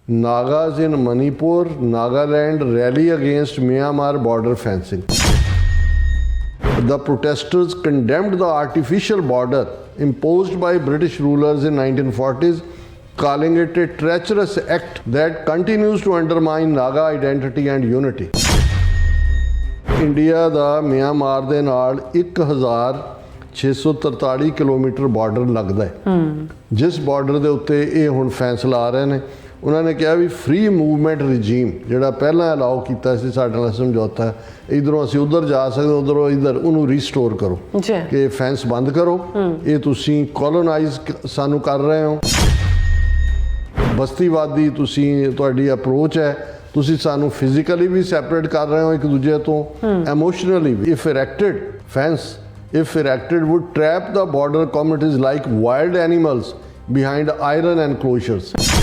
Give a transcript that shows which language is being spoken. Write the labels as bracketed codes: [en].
[en] Nagas in Manipur, Nagaland rally against Myanmar border fencing. The protesters condemned the artificial border imposed by British rulers in 1940s, calling it a treacherous act that continues to undermine Naga identity and unity. [pa] India ਦਾ Myanmar ਦੇ ਨਾਲ 1643 kilometre border ਲੱਗਦਾ ਹੈ, ਜਿਸ border ਦੇ ਉੱਤੇ ਇਹ ਹੁਣ ਫੈਸਲਾ ਆ ਰਹੇ ਨੇ। ਉਹਨਾਂ ਨੇ ਕਿਹਾ ਵੀ ਫ੍ਰੀ ਮੂਵਮੈਂਟ ਰਜੀਮ ਜਿਹੜਾ ਪਹਿਲਾਂ ਅਲਾਓ ਕੀਤਾ ਸੀ ਸਾਡੇ ਨਾਲ ਸਮਝੌਤਾ, ਇੱਧਰੋਂ ਅਸੀਂ ਉੱਧਰ ਜਾ ਸਕਦੇ, ਉੱਧਰੋਂ ਇੱਧਰ, ਉਹਨੂੰ ਰੀਸਟੋਰ ਕਰੋ ਕਿ ਫੈਂਸ ਬੰਦ ਕਰੋ, ਇਹ ਤੁਸੀਂ ਕੋਲੋਨਾਈਜ਼ ਸਾਨੂੰ ਕਰ ਰਹੇ ਹੋ, ਬਸਤੀਵਾਦੀ ਤੁਸੀਂ ਤੁਹਾਡੀ ਅਪਰੋਚ ਹੈ, ਤੁਸੀਂ ਸਾਨੂੰ ਫਿਜ਼ੀਕਲੀ ਵੀ ਸੈਪਰੇਟ ਕਰ ਰਹੇ ਹੋ ਇੱਕ ਦੂਜੇ ਤੋਂ, ਐਮੋਸ਼ਨਲੀ ਵੀ। [en] If erected fence if erected would trap the border communities like wild animals behind iron enclosures.